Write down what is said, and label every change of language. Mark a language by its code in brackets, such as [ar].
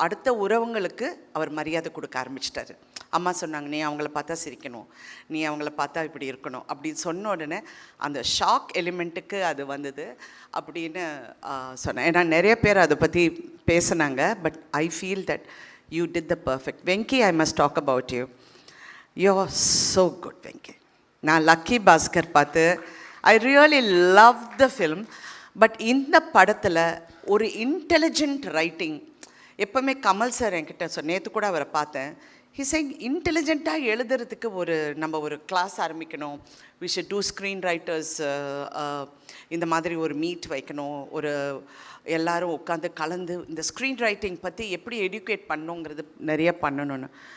[ta] அடுத்த உறவுங்களுக்கு அவர் மரியாதை கொடுக்க ஆரம்பிச்சிட்டாரு. அம்மா சொன்னாங்க, நீ அவங்கள பார்த்தா சிரிக்கணும், நீ அவங்கள பார்த்தா இப்படி இருக்கணும் அப்படின்னு சொன்ன உடனே அந்த ஷாக் எலிமெண்ட்டுக்கு அது வந்தது அப்படின்னு சொன்னேன். ஏன்னா நிறைய பேர் அதை பற்றி பேசினாங்க. [en] But I feel that you did the perfect. Venki, I must talk about you. You're so good, Venki. [ta] நான் லக்கி பாஸ்கர் பார்த்து [en] I really loved the film. [ta] But இந்த படத்தில் ஒரு இன்டெலிஜென்ட் ரைட்டிங். எப்போவுமே கமல் சார் என்கிட்ட நேற்று கூட அவரை பார்த்தேன். [en] he saying [ta] இன்டெலிஜென்ட்டாக எழுதுறதுக்கு நம்ம ஒரு கிளாஸ் ஆரம்பிக்கணும். [en] we should do screen writers, [ta] இந்த மாதிரி ஒரு மீட் வைக்கணும், எல்லோரும் உட்காந்து கலந்து இந்த ஸ்க்ரீன் ரைட்டிங் பற்றி எப்படி எடியூகேட் பண்ணணுங்கிறது நிறைய பண்ணணும்னு.